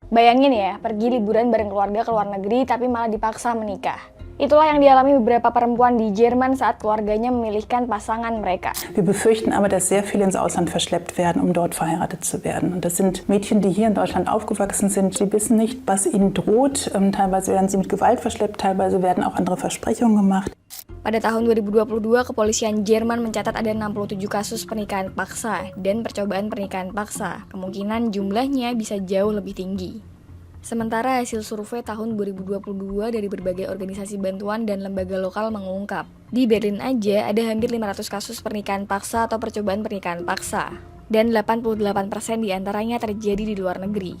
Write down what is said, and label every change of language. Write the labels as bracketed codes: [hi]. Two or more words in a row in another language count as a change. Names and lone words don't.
[id] Bayangin ya, pergi liburan bareng keluarga ke luar negeri tapi malah dipaksa menikah. Itulah yang dialami beberapa perempuan di Jerman saat keluarganya memilihkan pasangan mereka. [de] Wir befürchten aber, dass sehr viele ins Ausland verschleppt werden, um dort verheiratet zu werden. Und das sind Mädchen, die hier in Deutschland aufgewachsen sind. Sie wissen nicht, was ihnen droht. Teilweise werden sie mit Gewalt verschleppt, teilweise werden auch andere Versprechungen gemacht. [id] Pada tahun 2022, kepolisian Jerman mencatat ada 67 kasus pernikahan paksa dan percobaan pernikahan paksa. Kemungkinan jumlahnya bisa jauh lebih tinggi. Sementara hasil survei tahun 2022 dari berbagai organisasi bantuan dan lembaga lokal mengungkap, di Berlin aja ada hampir 500 kasus pernikahan paksa atau percobaan pernikahan paksa, dan 88% diantaranya terjadi di luar negeri.